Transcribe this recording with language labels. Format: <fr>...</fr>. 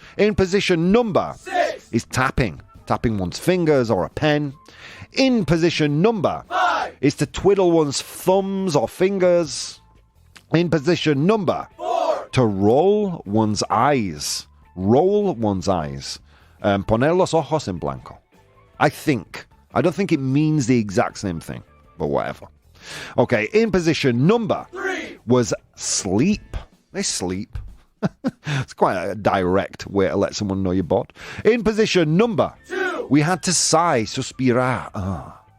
<en>In position number 6 is tapping one's fingers or a pen. In position number 5 is to twiddle one's thumbs or fingers. In position number 4, to roll one's eyes. Roll one's eyes.</en> <es>Poner los ojos en blanco.</es> <en>I don't think it means the exact same thing, but whatever. Okay, in position number 3 was sleep. They sleep. It's quite a direct way to let someone know you're bored. In position number 2, we had to sigh, suspirar.</en>